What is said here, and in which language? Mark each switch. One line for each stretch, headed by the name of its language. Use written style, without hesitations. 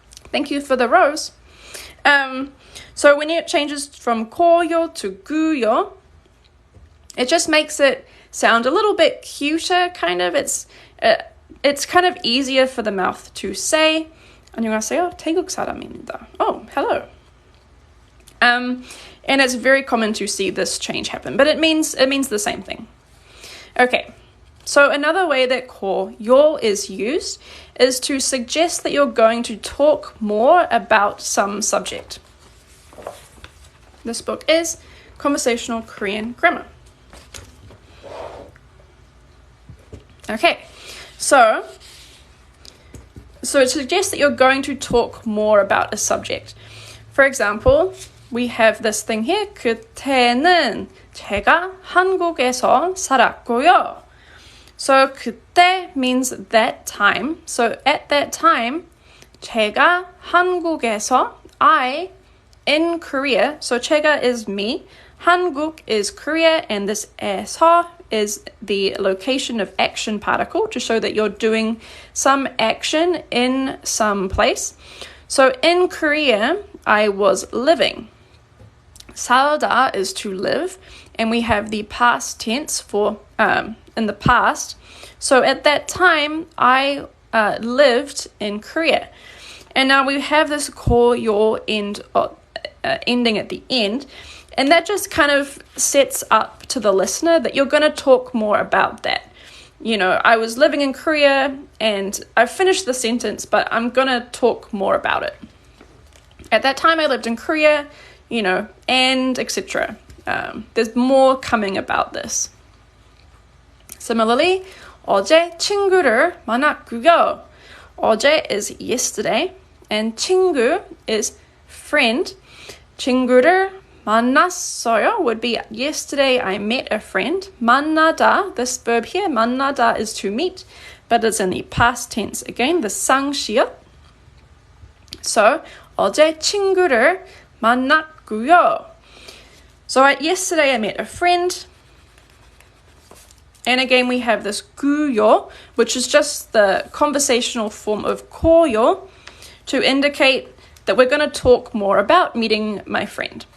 English: Thank you for the rose. So when it changes from koyo to guyo, it just makes it sound a little bit cuter, kind of. It's kind of easier for the mouth to say.
Korean: 안녕하세요, 태국 사람입니다.
English: Oh, hello. And it's very common to see this change happen, but it means the same thing. Okay, so another way that koyo is used is to suggest that you're going to talk more about some subject. This book is Conversational Korean Grammar. Okay, so it suggests that you're going to talk more about a subject. For example, we have this thing here.
Korean: 그때는 제가 한국에서 살았고요.
English: So 그때 means that time. So at that time,
Korean: 제가 한국에서,
English: I in Korea. So 제가 is me, 한국 is Korea, and this 에서 is the location of action particle to show that you're doing some action in some place. So in Korea, I was living. 살다 is to live, and we have the past tense for in the past. So at that time, I lived in Korea. And now we have this koyo ending at the end, and that just kind of sets up to the listener that you're going to talk more about that. You know, I was living in Korea, and I finished the sentence, but I'm going to talk more about it. At that time, I lived in Korea, you know, and etc. There's more coming about this.
Korean: Similarly, 어제 친구를 만났고요.
English: 어제 is yesterday, and 친구 is friend.
Korean: 친구를 만났어요
English: would be yesterday I met a friend. 만나다, this verb here, 만나다 is to meet, but it's in the past tense. Again, the 상시역.
Korean: So, 어제 친구를 만났고요.
English: So yesterday I met a friend. And again, we have this 구요, which is just the conversational form of koyo to indicate that we're going to talk more about meeting my friend.